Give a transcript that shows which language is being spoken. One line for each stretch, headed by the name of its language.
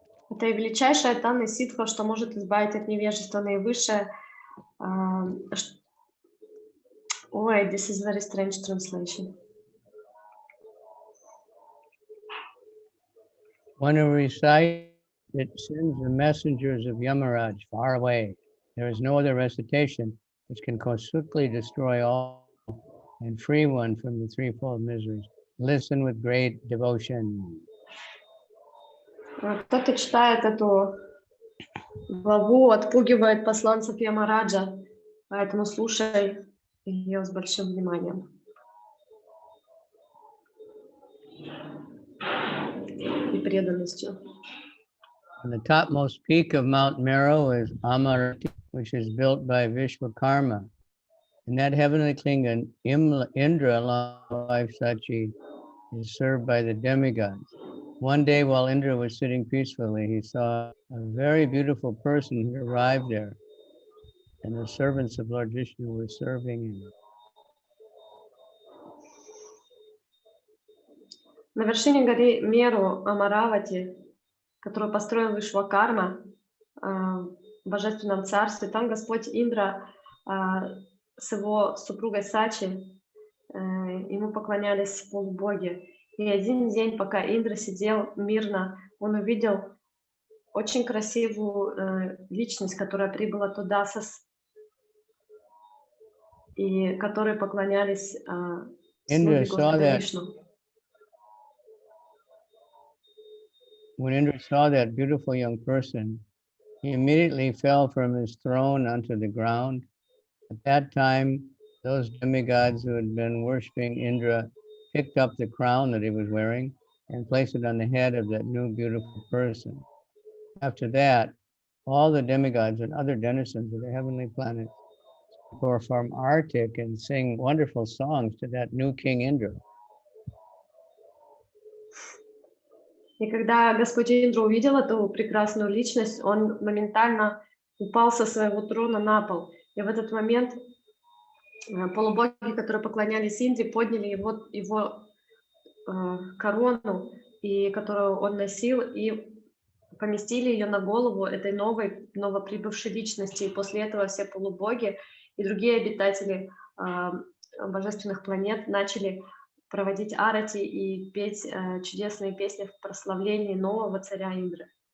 Russian: Это и величайшая Танна ситха, что может избавить от невежества наивысшее.
English: Ой, this is very strange translation. When you recite, it sends the messengers of Yamaraj far away. There is no other recitation which can quickly destroy all and free one from the threefold miseries. Listen with great devotion.
Russian: Кто-то читает эту главу, отпугивает посланцев Ямараджа, поэтому слушай ее с большим вниманием. И преданностью.
English: On the topmost peak of Mount Meru is Amarati, which is built by Vishwakarma. In that heavenly kingdom, Indra, along with wife Sachi, is served by the demigods. One day while Indra was sitting peacefully, he saw a very beautiful person who arrived there, and the servants of Lord Vishnu were serving him.
Russian: На вершине горы Меру Амаравати, которую построил Вишвакарма в Божественном Царстве, там Господь Индра с его супругой Сачи, ему поклонялись полубоги. И один день, пока Индра сидел мирно, он увидел очень красивую личность, которая прибыла туда, и которой поклонялись слуги Господа Вишну.
English: When Indra saw that beautiful young person, he immediately fell from his throne onto the ground. At that time, those demigods who had been worshipping Indra picked up the crown that he was wearing and placed it on the head of that new beautiful person. After that, all the demigods and other denizens of the heavenly planets perform artik and sing wonderful songs to that new King Indra.
Russian: И когда Господь Индра увидел эту прекрасную личность, он моментально упал со своего трона на пол. И в этот момент полубоги, которые поклонялись Индре, подняли его корону, и которую он носил, и поместили ее на голову этой новоприбывшей личности. И после этого все полубоги и другие обитатели божественных планет начали проводить арати и петь чудесные песни в прославлении нового царя Индры.